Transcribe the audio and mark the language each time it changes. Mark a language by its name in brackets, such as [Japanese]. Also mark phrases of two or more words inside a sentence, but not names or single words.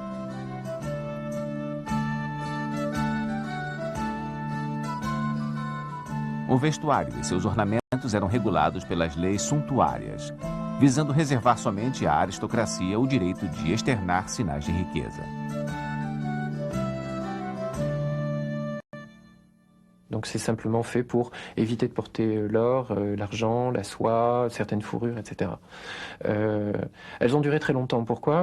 [Portuguese] O vestuário e seus ornamentos eram regulados pelas leis suntuárias, visando reservar somente à aristocracia o direito de externar sinais de riqueza. [French] Donc c'est simplement fait pour éviter de porter l'or, l'argent, la soie, certaines fourrures, etc. Elles ont duré très longtemps. Pourquoi?